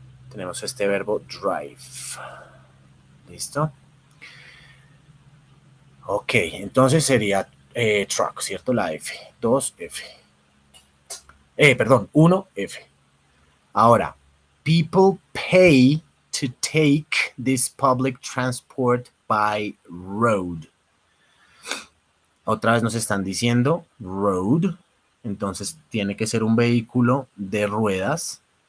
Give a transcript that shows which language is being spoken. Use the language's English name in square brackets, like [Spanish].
[Spanish] Tenemos este verbo drive. ¿Listo? Ok, entonces sería truck, ¿cierto? La F. 2F. Perdón, 1F. [English] Ahora, people pay to take this public transport by road. [Spanish] Otra vez nos están diciendo road, entonces tiene que ser un vehículo de ruedas.